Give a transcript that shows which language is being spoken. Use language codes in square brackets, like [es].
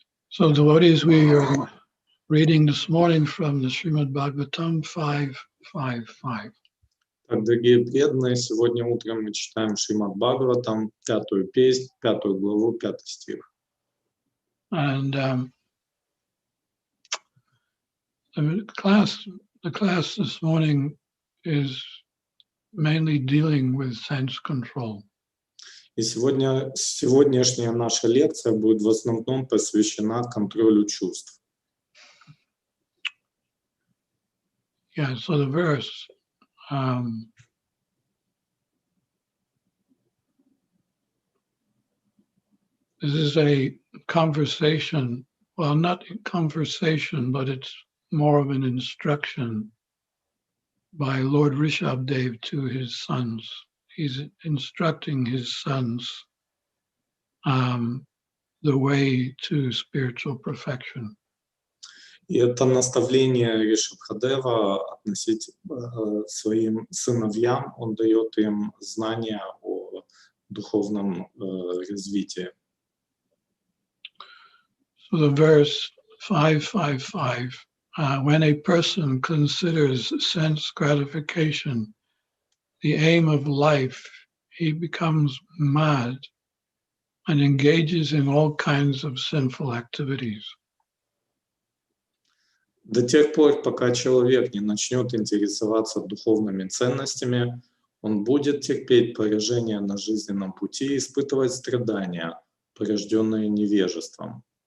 [en] So devotees, we are reading this morning from the Srimad Bhagavatam 5.5.5. [ru] Так, дорогие преданные, сегодня утром мы читаем Шримад Бхагаватам, 5-ю песнь, 5-ю главу, 5-й стих. [en] And the class this morning is mainly dealing with sense control. [ru] И сегодняшняя наша лекция будет в основном посвящена контролю чувств. [en] Yeah, so the verse, this is a conversation, well, not a conversation, but it's more of an instruction by Lord Rishabdev to his sons. He's instructing his sons the way to spiritual perfection. [ru] И это наставление Ришабхадева относить своим сыновьям, он дает им знания о духовном развитии. [en] So the verse 5.5.5, when a person considers sense gratification the aim of life, he becomes mad and engages in all kinds of sinful activities. [ru] До тех пор, пока человек не начнет интересоваться духовными ценностями, он будет терпеть поражение на жизненном пути и испытывать страдания, порожденные невежеством.